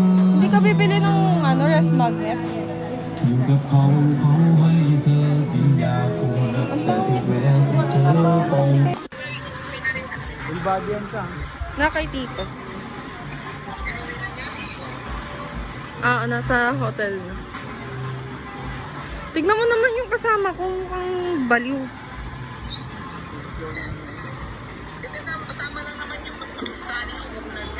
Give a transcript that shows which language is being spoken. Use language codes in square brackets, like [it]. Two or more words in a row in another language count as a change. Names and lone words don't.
[tl] Hindi ka bibili ng ano, [en] ref magnet? [th] อยู่กับเขาเขาให้เธอกินยาคุมแต่ทุกเวลที่เธอต้อง [tl] Full body yan ka. Na kay Tito. Nasa hotel na. Tignan mo naman yung kasama ko, mukhang baliw. Tama lang naman yung pag-study ang unan niya.